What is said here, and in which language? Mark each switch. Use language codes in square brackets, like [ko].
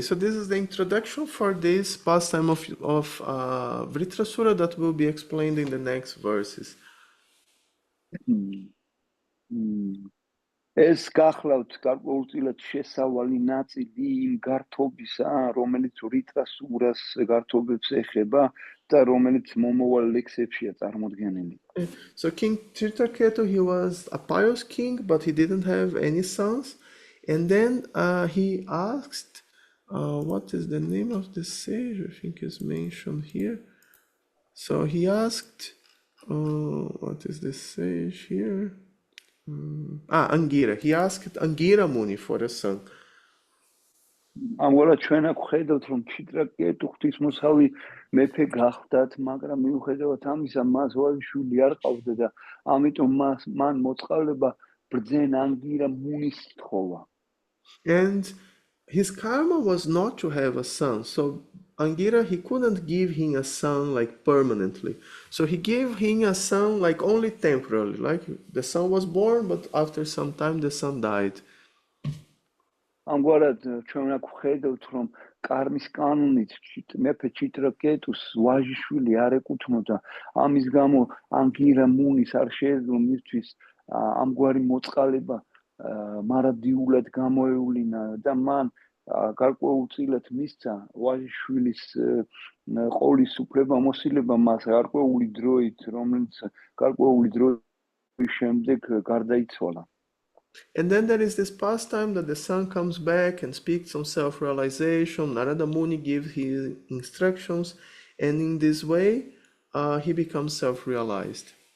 [en] So this is the introduction for this pastime of Vritrasura that will be explained in the next verses. [ka] ეს გახლავთ გარკვეულწილად შესავალი ნაწილი იმ გართობისა, რომელიც ვრიტრასურას გართობებს ეხება და რომელიც მომავალ ლექსებშია წარმოდგენილი. [en] So King Tirthaketu, he was a pious king, but he didn't have any sons. And then he asked, what is the name of the sage? I think is mentioned here. So he asked, what is the sage here? Angira. He asked Angira Muni for a son. [ka] ამგვარად ჩვენ აქ ხედავთ რომ ჩიტრაკეტუ ღვთისმოსავი მეფე გახდათ, მაგრამ მიუხედავად ამისა მას ვაჟიშვილი არ ყავდა და ამიტომ მან მოწყალება ბრძენ ანგირა მუნის თხოვა. [en] And his karma was not to have a son. So Angira, he couldn't give him a son like permanently. So he gave him a son like only temporarily. Like the son was born, but after some time the son died. [ka] ამგვარად ჩვენ აქ ხედავთ რომ კარმის კანონით მეფე ჩიტრაკეტუს ვაჟიშვილი არ ეკუთვნოდა, ამის გამო ანგირა მუნის არ შეეძლო მისთვის ამგვარი მოწყალება მარადიულად გამოევლინა და მან გარკვეულწილად მისცა ვაჟიშვილის ყოლის უფლებამოსილება მას გარკვეული დროით, რომელიც გარკვეული დროის შემდეგ გარდაიცვალა. [en] And then there is this pastime that the son comes back and speaks on self-realization. Narada Muni gives his instructions, and in this way, he becomes self-realized.